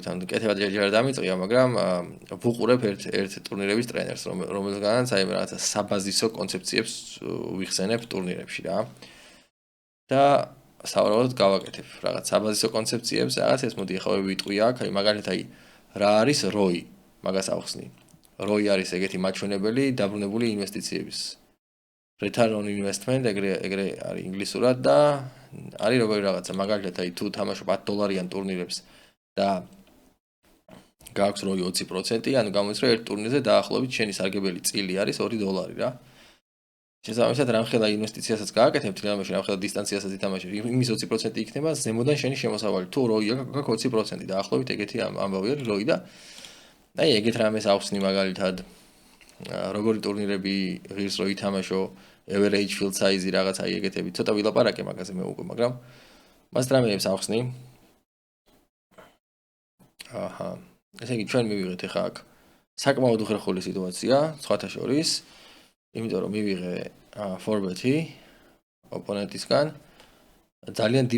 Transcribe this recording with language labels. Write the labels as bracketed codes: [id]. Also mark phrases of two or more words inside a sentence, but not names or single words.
[ka] ანუ კეთება ჯერ არ დამიწყია მაგრამ ვუყურებ ერთ ტურნირების ტრენერს რომელზეც აი რაღაცა საბაზისო კონცეფციებს ვიხსენებ ტურნირებში რა და საავადმყოფოდ გავაკეთებ რაღაც საბაზისო კონცეფციებს რაღაცას მოდი ახლა ვიტყვი აქ აი მაგალითად აი რა არის ROI მაგას ავხსნი ROI არის ეგეთი მაჩვენებელი დაბრუნებული ინვესტიციების [en] return on investment [ka] ეგრე არის ინგლისურად და არის როგორი რაღაცა მაგალითად აი თუ თამაშობ $10 ტურნირებს და გააქვს ROI 20% ანუ გამოდის რომ ერთ ტურნირზე დაახლოებით შენი სარგებელი წილი არის $2 რა შესაბამისად რამხელა ინვესტიციასაც გააკეთებ თამაში რამხელა დისტანციასაც ითამაშებ იმის 20% იქნება ზემოდან შენი შემოსავალი თუ ROI გაქვს 20% დაახლოებით ეგეთი ამბავი არის ROI და აი ეგეთ რამეს ავხსნი მაგალითად როგორი ტურნირები ღირს რო ითამაშო [en] average field size [ka] რაღაც აი ეგეთები ცოტა ვილაპარაკე მაგაზე მე უკვე მაგრამ მას რამეებს ავხსნი აჰა ესე იგი ჩვენ მივიღეთ ახლა აქ საკმაოდ უხერხული სიტუაცია სხვათა შორის იმიტომ რომ მივიღე 4bet-ი ოპონენტისგან ძალიან deep